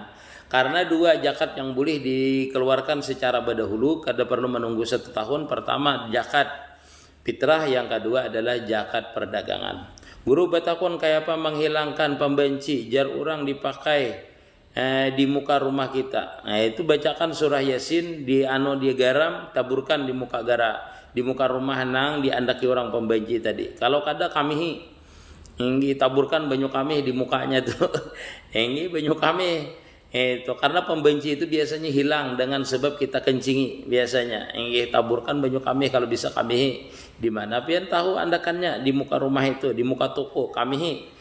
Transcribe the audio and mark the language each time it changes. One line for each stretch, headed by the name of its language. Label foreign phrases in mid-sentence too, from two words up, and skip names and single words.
Indonesian: Karena 2 zakat yang boleh dikeluarkan secara berdahulu, kada perlu menunggu 1 tahun. Pertama zakat fitrah, yang kedua adalah zakat perdagangan.
Banjar: Guru batakun kayak apa menghilangkan pembenci jar orang dipakai di muka rumah kita. Nah, itu bacakan surah Yasin di dia garam, taburkan di muka rumah nang diandaki orang pembenci tadi. Kalau kada kami inggi taburkan banyu kami di mukanya tuh. Inggi banyu kami itu karena pembenci itu biasanya hilang dengan sebab kita kencingi biasanya. Inggi taburkan banyu kami kalau bisa kami di mana pian tahu andakannya di muka rumah itu, di muka toko kami.